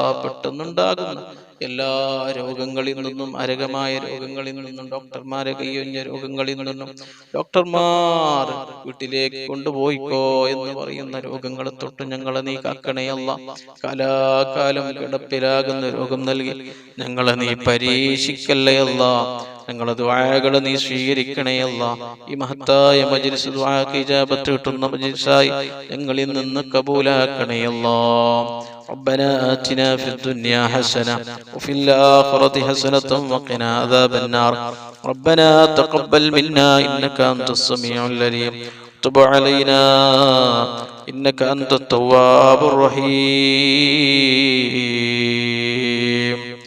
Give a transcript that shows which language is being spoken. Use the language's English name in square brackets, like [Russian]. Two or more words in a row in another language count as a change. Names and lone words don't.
[Malayalam] പെട്ടെന്നുണ്ടാകുന്ന എല്ലാ രോഗങ്ങളിൽ നിന്നും, അരകമായ രോഗങ്ങളിൽ നിന്നും, ഡോക്ടർമാരെ കൈയൊഞ്ഞ രോഗങ്ങളിൽ നിന്നും, ഡോക്ടർമാർ വീട്ടിലേക്ക് കൊണ്ടുപോയിക്കോ എന്ന് പറയുന്ന രോഗങ്ങളെ തൊട്ട് ഞങ്ങളെ നീ കാക്കണേ അല്ലാ. കാലാകാലം കിടപ്പിലാകുന്ന രോഗം നൽകി ഞങ്ങളെ നീ പരീക്ഷിക്കല്ലേ അല്ലാ. ഞങ്ങളെ ദുആകളെ നീ സ്വീകരിക്കണേ അല്ലാ. ഈ മഹത്തായ മജ്‌ലിസ് ദുആക്ക് ഇജാബത്ത് കിട്ടുന്ന മജ്‌ലിസായി ഞങ്ങളിൽ നിന്ന് കബൂലാക്കണേ അല്ലാ. [Arabic] ربنا آتنا في الدنيا حسنة وفي الآخرة حسنة وقنا عذاب النار. ربنا تقبل منا إنك أنت السميع العليم. تب علينا إنك أنت التواب الرحيم.